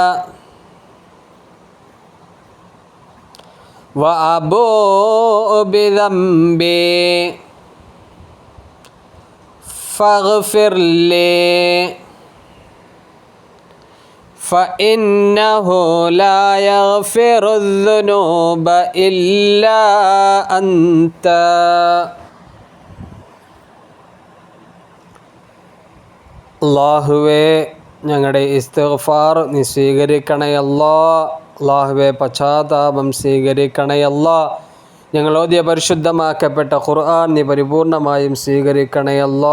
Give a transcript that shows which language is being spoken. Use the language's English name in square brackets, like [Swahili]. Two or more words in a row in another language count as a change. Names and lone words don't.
[Arabic] وأبوء بذنبي فاغفر لي فإنه لا يغفر الذنوب إلا أنت [Malayalam] അല്ലാഹുവേ ഞങ്ങളുടെ ഇസ്തിഗ്ഫാർ നീ സ്വീകരിക്കണയല്ലാ. അല്ലാഹുവേ പശ്ചാത്താപം സ്വീകരിക്കണയല്ലാ. ഞങ്ങൾ ഓതിയ പരിശുദ്ധമാക്കപ്പെട്ട ഖുർആൻ നീ പരിപൂർണമായും സ്വീകരിക്കണയല്ലാ.